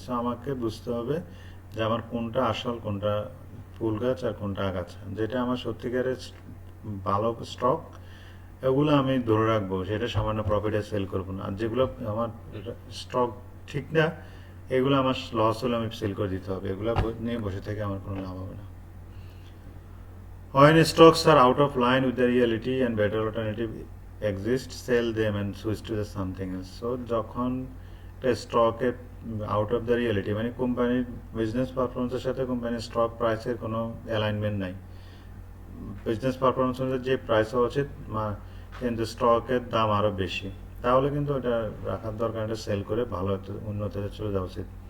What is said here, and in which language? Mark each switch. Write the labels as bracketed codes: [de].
[bn] So আমাকে বুঝতে হবে যে আমার কোনটা আসল, কোনটা ফুল গাছ আর কোনটা আগাছা। যেটা আমার সত্যিকারের ভালো স্টক, এগুলো আমি ধরে রাখবো, সেটা সামান্য প্রফিটে সেল করবো না। আর যেগুলো আমার স্টক ঠিক না, এগুলো আমার লস হলে আমি সেল করে দিতে হবে। এগুলো নিয়ে বসে থেকে আমার কোনো লাভ হবে না। [en] When stocks are out of line with the reality and better alternative exist, sell them and switch to the something else. [bn] So যখন একটা স্টকে আউট অফ দ্য রিয়েলিটি, মানে কোম্পানির বিজনেস পারফরমেন্সের সাথে কোম্পানির স্টক প্রাইসের কোনো অ্যালাইনমেন্ট নাই। বিজনেস পারফরমেন্স অনুযায়ী যে প্রাইস হওয়া উচিত, কিন্তু স্টকের দাম আরও বেশি, তাহলে কিন্তু এটা রাখার দরকার, এটা সেল করে ভালো একটা উন্নতিতে চলে যাওয়া উচিত।